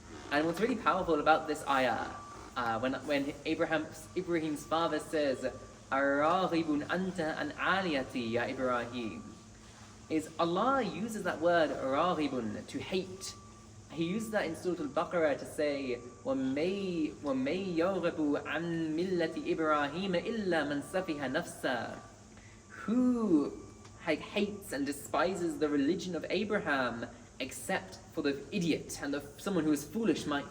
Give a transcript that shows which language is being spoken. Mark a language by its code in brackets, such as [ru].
[en] And what's really powerful about this ayah, when Ibrahim's father says, [ar] "Aragibun anta an aliyati ya Ibrahim," [en] is Allah uses that word "ragibun" to hate. He uses that in Surah Al-Baqarah to say, [ar] وَمَيْ يَرْغَبُ عَنْ مِلَّةِ إِبْرَاهِيمَ إِلَّا مَنْ سَفِهَ نَفْسَهُ. [en] Who hates and despises the religion of Abraham except for the idiot and someone who is foolish.